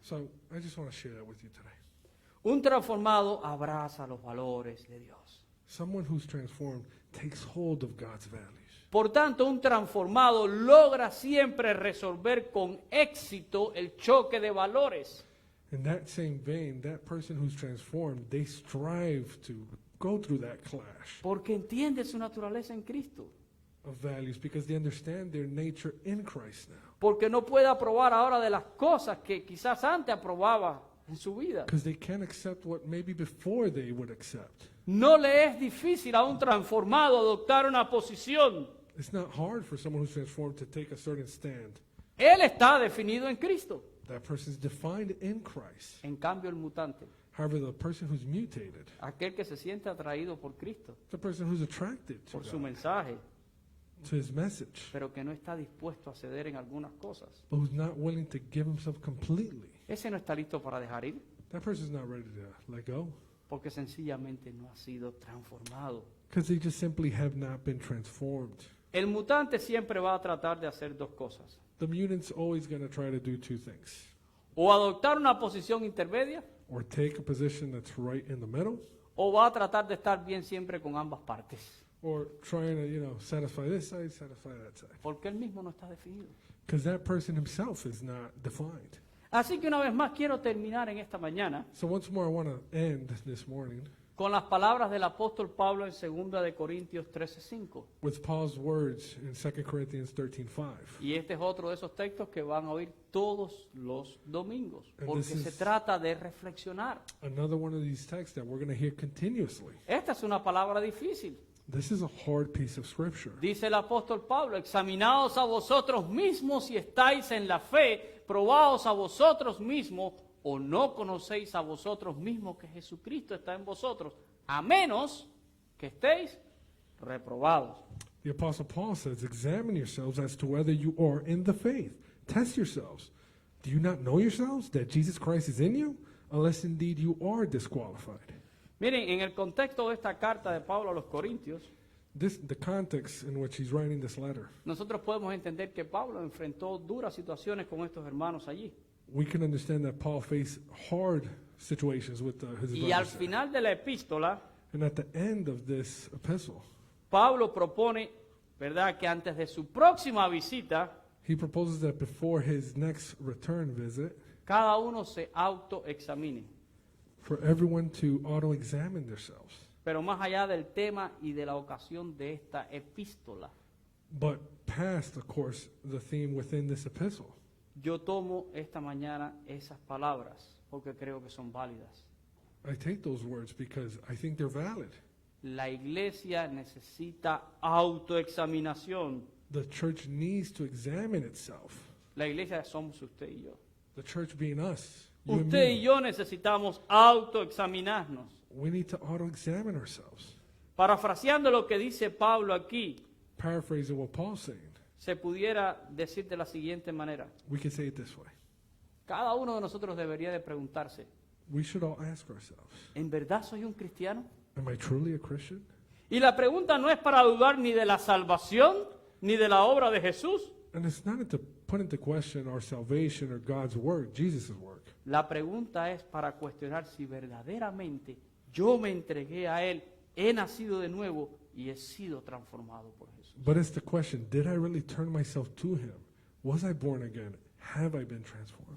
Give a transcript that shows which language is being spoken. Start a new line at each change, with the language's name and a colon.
English: So I just want to share that with you today.
Spanish: Un transformado abraza los valores de Dios.
English: Someone who's transformed takes hold of God's values.
Spanish: Por tanto, un transformado logra siempre resolver con éxito el choque de valores.
English: In that same vein, that person who's transformed, they strive to go through that clash
Spanish: Porque entiende su naturaleza en Cristo.
English: of values because they understand their nature in Christ now.
Spanish: Porque no puede aprobar ahora de las cosas que quizás antes aprobaba en su vida.
English: Because they can't accept what maybe before they would accept.
Spanish: No le es difícil a un transformado adoptar una posición.
English: It's not hard for someone who's transformed to take a certain stand.
Spanish: Él está definido en Cristo.
English: That person's defined in Christ.
Spanish: En cambio, el mutante
English: However, the person who's mutated,
Spanish: aquel que se siente atraído por Cristo,
English: the person who's attracted to
Spanish: por su
English: God,
Spanish: mensaje,
English: to his message,
Spanish: pero que no está dispuesto a ceder en algunas cosas,
English: but who's not willing to give himself completely,
Spanish: ese no está listo para dejar ir,
English: that person's not ready to let go.
Spanish: porque sencillamente no ha sido transformado.
English: Because they just simply have not been transformed.
Spanish: El mutante siempre va a tratar de hacer dos cosas:
English: The mutant's always going to try to do two things.
Spanish: o adoptar una posición intermedia,
English: Or take a position that's right in the middle,
Spanish: o va a tratar de estar bien siempre con ambas partes,
English: or trying to, satisfy this side, satisfy that side.
Spanish: porque él mismo no está definido.
English: Because that person himself is not defined.
Spanish: Así que una vez más quiero terminar en esta mañana
English: So once more, I want to end this morning
Spanish: con las palabras del apóstol Pablo en 2 de Corintios 13:5.
English: with Paul's words in 2 Corinthians 13:5.
Spanish: Y este es otro de esos textos que van a oír todos los domingos,
English: And
Spanish: porque
English: this
Spanish: se
English: is-
Spanish: trata de reflexionar.
English: Another one of these texts that we're going to hear continuously.
Spanish: Esta es una palabra difícil.
English: This is a hard piece of scripture.
Spanish: Dice el apóstol Pablo: examinaos a vosotros mismos si estáis en la fe, probaos a vosotros mismos, o no conocéis a vosotros mismos que Jesucristo está en vosotros, a menos que estéis reprobados.
English: The Apostle Paul says, examine yourselves as to whether you are in the faith. Test yourselves. Do you not know yourselves that Jesus Christ is in you? Unless indeed you are disqualified.
Spanish: Miren, en el contexto de esta carta de Pablo a los Corintios,
English: The context in which he's writing this letter,
Spanish: nosotros podemos entender que Pablo enfrentó duras situaciones con estos hermanos allí.
English: we can understand that Paul faced hard situations with his
Spanish: Y al
English: brothers. there.
Spanish: final de la epístola,
English: And at the end of this epistle,
Spanish: Pablo propone, ¿verdad?, que antes de su próxima visita,
English: he proposes that before his next return visit,
Spanish: cada uno se autoexamine.
English: for everyone to auto-examine themselves.
Spanish: Pero más allá del tema y de la ocasión de esta epístola,
English: But past, of course, the theme within this epistle,
Spanish: yo tomo esta mañana esas palabras porque creo que son válidas.
English: I take those words because I think they're valid.
Spanish: La iglesia necesita autoexaminación.
English: The church needs to examine itself.
Spanish: La iglesia somos usted y yo.
English: The church being us, you and
Spanish: Usted y
English: me.
Spanish: yo necesitamos autoexaminarnos.
English: We need to auto-examine ourselves.
Spanish: Parafraseando lo que dice Pablo aquí,
English: Paraphrasing what Paul's saying,
Spanish: se pudiera decir de la siguiente manera:
English: we can say it this way.
Spanish: cada uno de nosotros debería de preguntarse,
English: We should all ask ourselves,
Spanish: ¿en verdad soy un cristiano?
English: am I truly a Christian?
Spanish: Y la pregunta no es para dudar ni de la salvación ni de la obra de Jesús.
English: And it's not to put into question our salvation or God's work, Jesus' work.
Spanish: La pregunta es para cuestionar si verdaderamente yo me entregué a Él, he nacido de nuevo y he sido transformado por Jesús.
English: But it's the question, did I really turn myself to him? Was I born again? Have I been transformed?